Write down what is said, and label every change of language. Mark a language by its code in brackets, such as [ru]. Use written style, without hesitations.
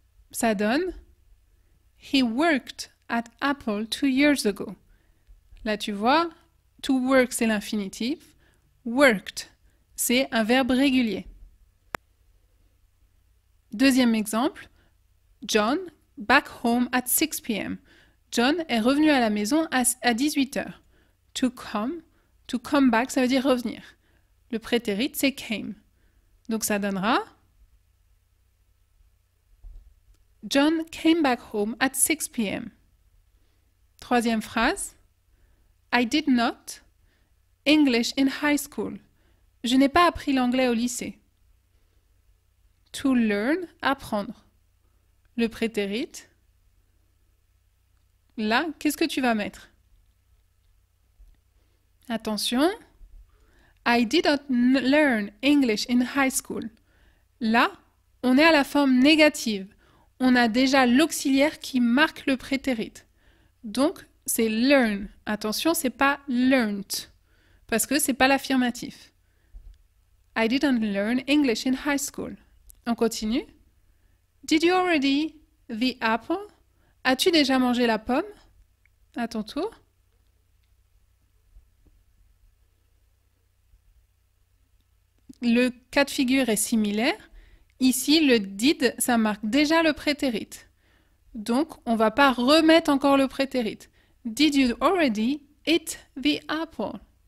[fr] Ça donne [en] he worked at Apple 2 years ago. [fr] Là, tu vois, to work, c'est l'infinitif. Worked, c'est un verbe régulier. Deuxième exemple, [en] John back home at 6 p.m. [fr] John est revenu à la maison à 18 h. To come back, ça veut dire revenir. Le prétérit, c'est came. Donc ça donnera [en] John came back home at 6 p.m. [fr] Troisième phrase, [en] I did not English in high school. [fr] Je n'ai pas appris l'anglais au lycée. To learn, apprendre. Le prétérit. Là, qu'est-ce que tu vas mettre? Attention. [en] I did not learn English in high school. [fr] Là, on est à la forme négative. On a déjà l'auxiliaire qui marque le prétérit. Donc, c'est learn. Attention, c'est pas learned. parce que c'est pas l'affirmatif. [en] I didn't learn English in high school. [fr] On continue. [en] Did you already the apple? [fr] As-tu déjà mangé la pomme? À ton tour. Le cas de figure est similaire. Ici, le did, ça marque déjà le prétérit. Donc, on ne va pas remettre encore le prétérit. [en] Did you already eat the apple?